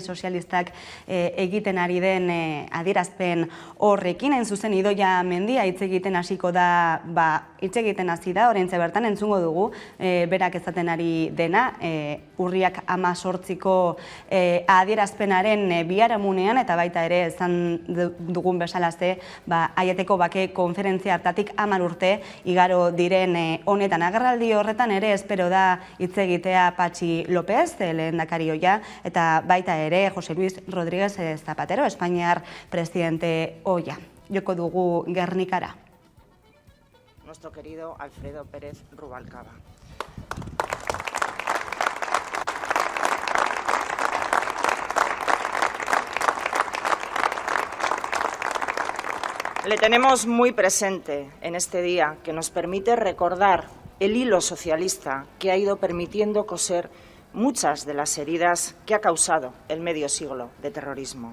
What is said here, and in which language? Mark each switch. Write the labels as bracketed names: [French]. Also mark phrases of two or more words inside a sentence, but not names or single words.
[Basque] Sozialistak egiten ari den adierazpen horrekin, hain zuzen Idoia Mendia hitz egiten hasiko da, hitz egiten hasi da, oraintxe bertan entzungo dugu, berak esaten ari dena, urriak 18ko adierazpenaren biharamunean, eta baita ere esan dugun bezalaze, Aieteko bake konferentzia hartatik 10 urte igaro diren honetan. Agerraldi horretan ere espero da hitz egitea Patxi López, lehendakari ohia, eta baita ere José Luis Rodríguez Zapatero, Espainiar presidente ohia. Joko dugu Gernikara. [Spanish] Nuestro querido Alfredo Pérez Rubalcaba. Le tenemos muy presente en este día, que nos permite recordar el hilo socialista que ha ido permitiendo coser muchas de las heridas que ha causado el medio siglo de terrorismo.